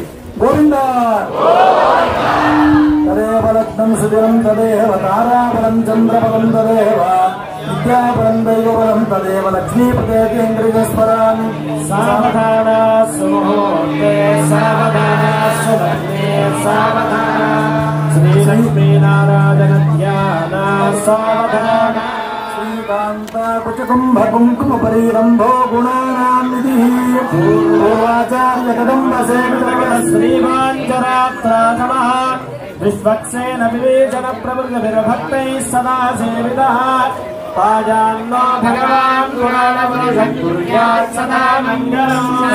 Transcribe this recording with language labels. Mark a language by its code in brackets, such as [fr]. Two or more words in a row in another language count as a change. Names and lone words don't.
[sa] గోవిందా తదేవ లగ్నం సుదినం తదేవ తారాబలం చంద్రబలం తదేవ విద్యాబలం దైవబలం తదేవ లక్ష్మీపదేంద్రియస్వరాన్ సావధాన సుముహూర్తే సావధాన సువర్ణే సావధాన శ్రీ లక్ష్మీనారాయణ ధ్యాన సావధాన శ్రీ कुचकुंभ कुंकुम परिरंभो गुणानां निधिः पूर्वाचार्य कदम्ब सेवितः श्रीवाञ्चरात्रा नमः विश्वक्सेन विवेचन प्रवृत्तिर्भक्तैः सदा सेवितः पाजान्नो भगवान् पुराणपुरुषः कुर्यात् सदा मङ्गलम्